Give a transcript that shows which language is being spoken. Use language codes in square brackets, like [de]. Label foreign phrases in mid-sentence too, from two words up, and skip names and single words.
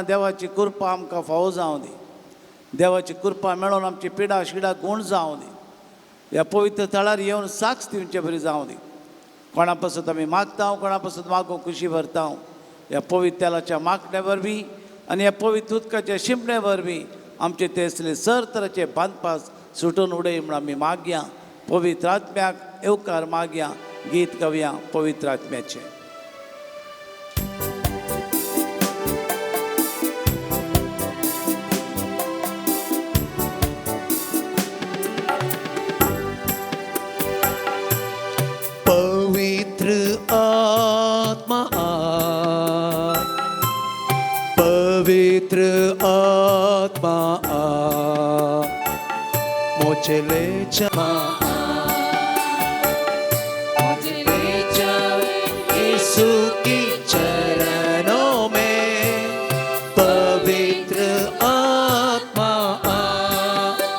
[kok] देवाची कृपा आमकां फावो जावं दी देवाची कृपा मेळोन आमची पिडा शिडा गूण जावं दी ह्या पवित्र तळार येवन साक्ष दिवचे बरी जावं दी कोणा पासून आमी मागता कोणा पासून मागूंक खुशी भरता ह्या पवित्र तेलाच्या मागण्या वरवीं आनी ह्या पवित्र उदकाच्या शिंपणे वरवीं आमचे ते असले सर तराचे बांदपास सुटून उडय म्हूण आमी मागया पवित्र आत्म्याक येवकार मागया गीत गावया पवित्र आत्म्याचें [hi] पवित्र आत्मा आ पवित्र आत्मा आ मुझे ले जा यीशु की चरणों में पवित्र आत्मा आ